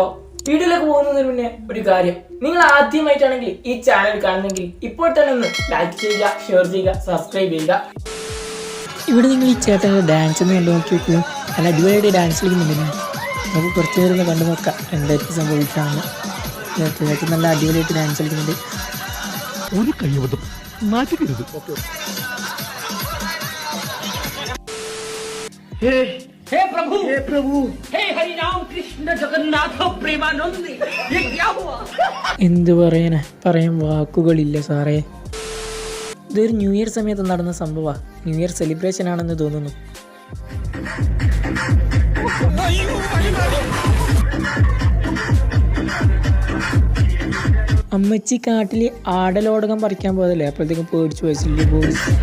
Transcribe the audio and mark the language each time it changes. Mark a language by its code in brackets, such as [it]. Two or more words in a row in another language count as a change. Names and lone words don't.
[ml] വീഡിയോയിലേക്ക് പോകുന്നതിന് മുന്നേ ഒരു കാര്യം, നിങ്ങൾ ആദ്യമായിട്ടാണെങ്കിൽ ഈ ചാനൽ കാണുന്നെങ്കിൽ ഇപ്പോൾ തന്നെ ഒന്ന് ലൈക്ക് ചെയ്യുക, ഷെയർ ചെയ്യുക, സബ്സ്ക്രൈബ് ചെയ്യുക. ഇവിടെ നിങ്ങൾ ഈ ചേട്ടൻ്റെ ഡാൻസ് ഒന്ന് കണ്ടു നോക്കി വെക്കുന്നു. നല്ല അടിപൊളിയായിട്ട് ഡാൻസ് കളിക്കുന്നുണ്ടല്ലോ. നമുക്ക് കുറച്ച് നേരം ഒന്ന് കണ്ടു നോക്കാം എന്തായിട്ട് സംഭവിക്കാമെന്ന്. ചേട്ടൻ നല്ല അടിപൊളിയായിട്ട് ഡാൻസ് കളിക്കുന്നുണ്ട്. ഒരു കയ്യബദ്ധം മാറ്റിക്കരുത്. [hi] हे प्रभु हे हरि राम कृष्ण जगन्नाथ प्रेमानंद ये क्या हुआ? [ml] എന്ത് പറയാൻ വാക്കുകളില്ല സാറേ. ഇതൊരു [en] new year [ml] സമയത്ത് നടന്ന സംഭവമാണ്. [en] new year celebration [ml] ആണെന്ന് തോന്നുന്നു. അമ്മച്ചി കാട്ടിൽ ആടലോടകം പറിക്കാൻ പോയതല്ലേ, അപ്പോഴത്തേക്കും പേടിച്ചു പോയില്ലേ ബോയ്സ്.